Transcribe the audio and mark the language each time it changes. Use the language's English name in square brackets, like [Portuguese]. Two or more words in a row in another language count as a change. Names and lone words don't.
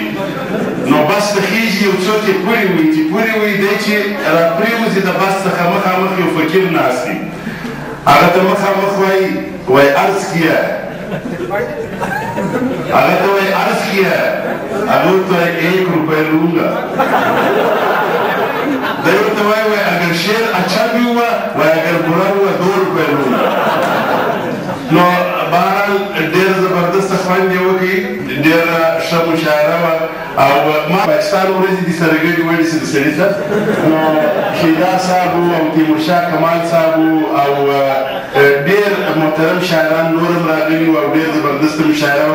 [Pashto] نو بس ته خېږي یو څوک یې پورې وي چې پورې وي دی چې راپرېوځي د بس څخه مخامخ یو فقیر ناست وي، هغه ته مخامخ وایي [Urdu] عرض کیا [Pashto] هغه ته وایي [Urdu] عرض کیا [Pashto] هغه ورته وایي 1 روپۍ لونګه. دی ورته وایي [Urdu] اگر شعر اچھا بھی ہوا اگر برا ہوا [Pashto] 2 روپۍ لونګه. نو بهرحال ډېر زبردسته خوند یې وکړي، ډېره ښه مشاعره وه او ما پاکستان ورځې دې سره ګډې وړې شي د سړي ته. نو شیدا صاحب او تیمورشاه کمال صاحب او ډېر محترم شاعران نور هم راغلي وو او ډېر زبردسته مشاعره وه.